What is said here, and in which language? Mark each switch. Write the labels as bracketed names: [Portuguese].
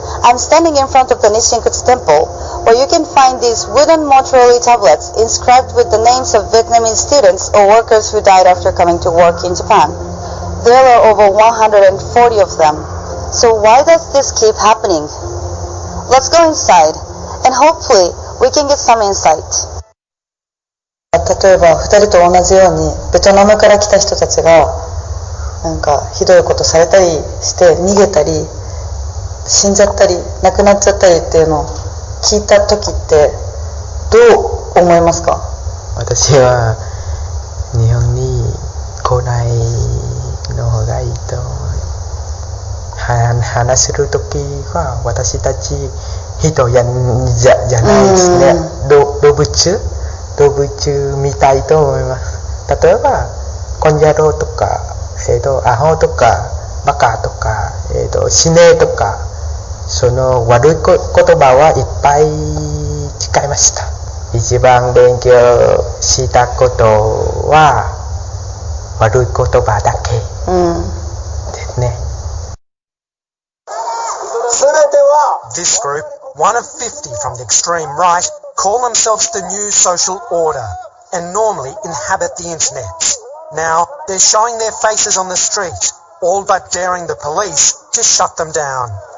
[English] I'm standing in front of the Nishinkutsu temple, where you can find these wooden Motorola tablets inscribed with the names of Vietnamese students or workers who died after coming to work in Japan. There are over 140 of them. So why does this keep happening? Let's go inside, and hopefully we can get some insight. [Japanese] 例えば2人と同じようにベトナムから来た人たちがなんかひどいことされたりして逃げたり死んじゃったり亡くなっちゃったりっていうのを聞いた時ってどう思いますか？私は日本に来ないの方がいいと話する時は私たち人じゃないですね。動物みたいと思います。例えばコンジャロとか、アホとかバカとか、死ねとかその悪い言葉はいっぱい使いました。一番勉強したことは悪い言葉だけですね。 [English] This group, one of 50 from the extreme right, call themselves the New Social Order and normally inhabit the internet. Now they're showing their faces on the street, all but daring the police to shut them down.